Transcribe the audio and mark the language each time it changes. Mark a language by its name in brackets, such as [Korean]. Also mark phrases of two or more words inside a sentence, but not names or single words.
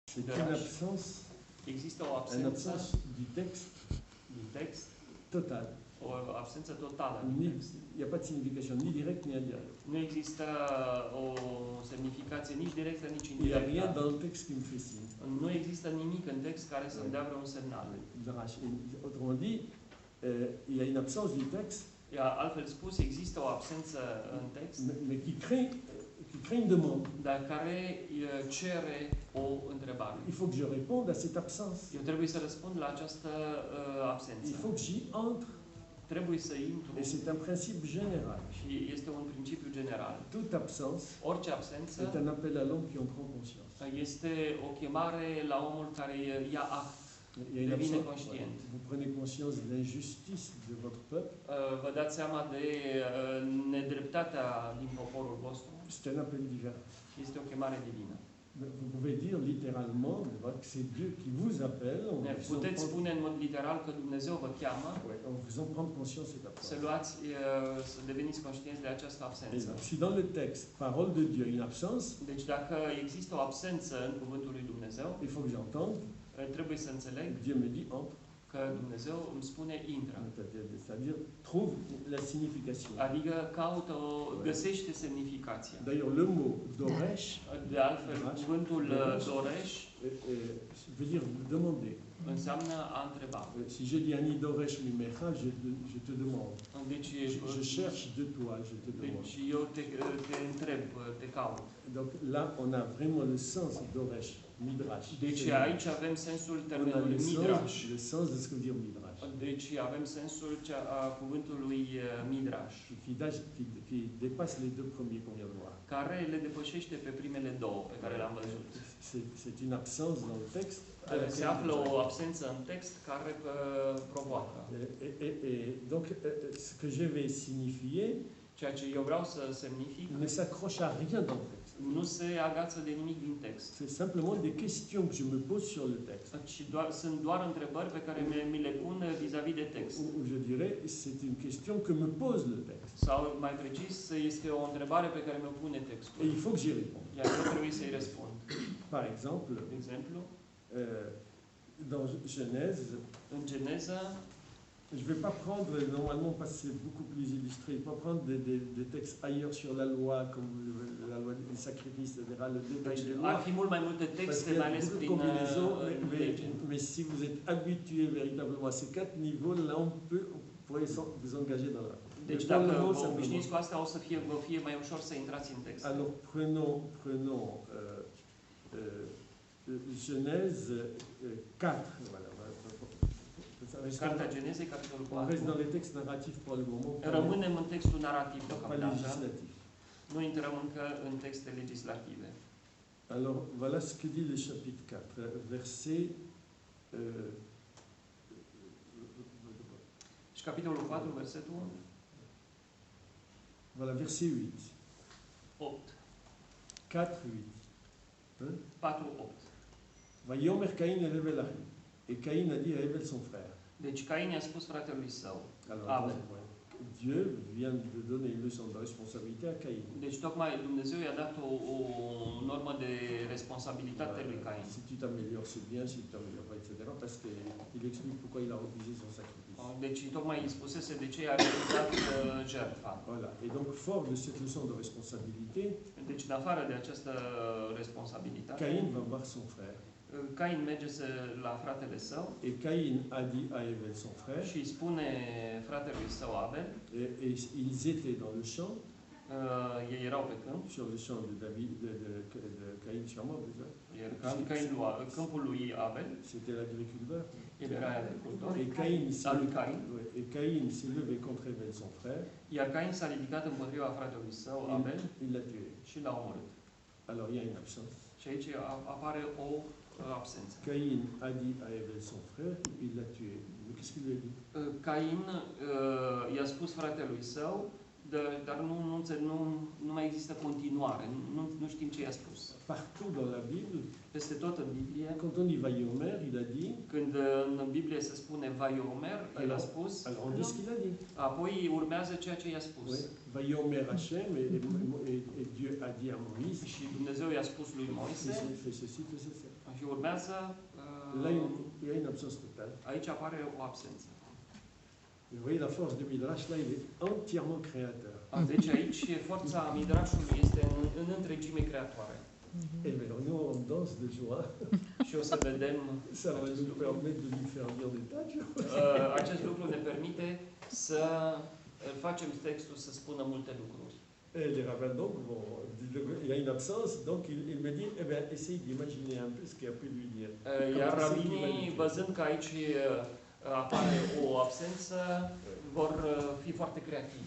[French] C'est une absence, [Romanian] există o [French] une [Romanian] absență [French] absence du texte [Romanian] din text, [French] total. [Romanian] o absență totală [French] Il [Romanian] din text. [French] n'y a pas de signification ni directe ni indirecte. [Romanian] Nu există o semnificație nici directă, nici [French] Il n'y a rien [Romanian] indirectă. [French] dans le texte qui me fait signe. [Romanian] Nu există nimic în text care să-mi dea vreun semnal. [French] Autrement dit, il y a une absence du texte, [Romanian] Altfel spus, există o absență în text, [French] mais qui crée une demande. [Romanian] dar care cere o întrebare. [French] Il faut que je réponde à cette absence. [Romanian] Eu trebuie să răspund la această absență. [French] Il faut que j'y entre. [Romanian] Trebuie să intru. [French] Et c'est un principe général. [Romanian] Și este un principiu general. [French] Toute absence [Romanian] Orice absență [French] est un appel à l'homme qui en prend conscience. [Romanian] este o chemare la omul care ia act. [French] Il y a une [Romanian] Devine [French] absence. [Romanian] conștient. [French] Vous prenez conscience de l'injustice de votre peuple. [Romanian] Vă dați seama de nedreptatea din poporul vostru. [French] C'est un appel divin. [Romanian] Este o chemare divină. [French] Vous pouvez dire littéralement que c'est Dieu qui vous appelle [Romanian] Puteți spune în mod literal că Dumnezeu vă cheamă [French] en vous faisant prendre conscience de cette absence. [Romanian] să luați, să deveniți conștienți de această [French] Et [Romanian] absență. [French] donc, si dans le texte, parole de Dieu, une absence, [Romanian] Deci dacă există o absență în cuvântul lui Dumnezeu, [French] il faut que j'entende. [Romanian] trebuie să înțeleg [French] Dieu me dit entre. [Romanian] că Dumnezeu îmi spune intră. [French] C'est-à-dire trouve la signification. [Romanian] Adică găsește semnificația. [French] D'ailleurs, le mot doresh [Romanian] De altfel, cuvântul doreș [French] veut dire demander. [Romanian] înseamnă a întreba. [French] Si je dis [Hebrew] אני דורש ממך, [French] je te demande. [Romanian] Deci, [French] Je cherche de toi, je te demande. [Romanian] deci eu te întreb, te caut. [French] Donc là, on a vraiment le sens [Hebrew] דורש, מדרש. [Romanian] Deci aici avem sensul [French] On a [Romanian] termenului midrash. [French] le sens de ce que veut dire midrash. [Romanian] Deci avem sensul cuvântului midrash, [French] Qui dépasse les deux premiers qu'on vient de voir. [Romanian] care le depășește pe primele două pe care le-am văzut. [French] C'est une absence dans le texte. [Romanian] Se află o absență în text care provoacă. [French] Et donc, ce que je vais signifier [Romanian] Ceea ce eu vreau să semnific [French] ne s'accroche à rien dans le texte. [Romanian] nu se agață de nimic din text. [French] C'est simplement des questions que je me pose sur le texte. [Romanian] Și sunt doar întrebări pe care mi le pun vis-a-vis de text. [French] Ou je dirais, c'est une question que me pose le texte. [Romanian] Sau mai precis, este o întrebare pe care mi-o pune textul. [French] Et il faut que j'y réponde. [Romanian] Iar eu trebuie să-i răspund. [French] Par exemple, [Romanian] De exemplu, [French] dans Genèse, [Romanian] în Geneza, [French] je ne vais pas prendre, normalement, parce que c'est beaucoup plus illustré, je ne vais pas prendre des textes ailleurs sur la loi, comme la loi des sacrifices, etc., le détail des [Romanian] ar [French] lois. [Romanian] fi mult mai multe [French] Parce [Romanian] texte, [French] qu'il y [Romanian] mai [French] a [Romanian] ales [French] beaucoup de [Romanian] prin [French] combinaisons, [Romanian] lege. [French] mais si vous êtes habitué véritablement à ces 4 niveaux, là, on pourrait vous engager dans la... [Romanian] Deci [French] Mais pour le [Romanian] dacă [French] moment, [Romanian] vă [French] simplement. [Romanian] obișnuiți cu asta, vă fie mai ușor să intrați în text. [French] Alors, prenons Genèse 4. Voilà. [Romanian] Cartea Genezei, capitolul [French] On reste [Romanian] 4. [French] dans les textes narratifs pour le moment, [Romanian] Rămânem în textul narrativ [French] pas [Romanian] deocamdată. [French] législatif. [Romanian] Nu intrăm încă în texte legislative. [French] Alors, voilà ce que dit le chapitre 4, verset... [Romanian] Și capitolul 4, versetul [French] voilà, verset 8. [Romanian] 8. [French] 4, 8. [Romanian] 4, 8. [French] Vayomer Caïn élevait la rue. Et Caïn a dit à Abel son frère. [Romanian] Deci Cain i-a spus fratelui său. [French] Alors, [Romanian] Abel. [French] Dieu vient de donner une leçon de responsabilité à Caïn. [Romanian] Deci tocmai Dumnezeu i-a dat o normă de responsabilitate lui Cain. [French] Si tu t'améliores, c'est bien, si tu t'améliores pas, etc. Parce qu'il explique pourquoi il a refusé son sacrifice. [Romanian] Deci tocmai îi spusese de ce i-a refuzat jertfa. [French] Voilà. Et donc, fort de cette leçon de responsabilité, [Romanian] Deci în afară de această responsabilitate, [French] Caïn va voir son frère. [Romanian] Cain merge la fratele său [French] Et Caïn a dit à Abel son frère, [Romanian] și îi spune fratelui său Abel, [French] et ils étaient dans le champ, [Romanian] ei erau pe câmp, [French] sur le champ de David, de Caïn sur moi, déjà. [Romanian] câmpul lui Abel, [French] C'était l'agriculteur. [Romanian] el era agricultor, [French] Et Caïn [Romanian] al lui Cain, [French] et Caïn s'est levé contre Abel son frère, [Romanian] iar Cain s-a ridicat împotriva fratelui său Abel [French] il l'a tué. [Romanian] și l-a omorât. [French] Alors il y a une absence. [Romanian] Și aici apare o absență. [French] Caïn a dit à Abel son frère, il l'a tué. Mais qu'est-ce qu'il lui a dit? [Romanian] Cain i-a spus fratelui său, dar nu mai există continuare, nu știm ce i-a spus. [French] Partout dans la Bible, [Romanian] Peste tot în Biblie, [French] quand on dit Vayomer, il a dit. [Romanian] când în Biblie se spune Vayomer, el a spus, [French] Alors on dit ce qu'il a dit. [Romanian] apoi urmează ceea ce i-a spus. [French] Oui. [Hebrew] ויאמר השם, [French] et Dieu a dit à Moïse, [Romanian] Și Dumnezeu i-a spus lui Moise, [French] fais ceci, fais ceci. [Romanian] Și urmează, [French] Là, il y a une absence totale. [Romanian] aici apare o absență. [French] Vous voyez, la force du Midrash, là, il est entièrement créateur. [Romanian] Deci aici forța Midrashului este în întregime creatoare. [French] Et bien, nous, on danse de joie. [Romanian] Și o să vedem [French] Ça va [Romanian] acest [French] nous [Romanian] lucru. [French] permettre de lui faire dire des tas de choses. [Romanian] Acest lucru ne permite să facem textul să spună multe lucruri. [French] Et les rabbins, donc, bon, il y a une absence, donc il me dit, eh bien, essaye d'imaginer un peu ce qu'il a pu lui dire. [Romanian] Iar rabinii, văzând că aici apare o absență, vor fi foarte creativi.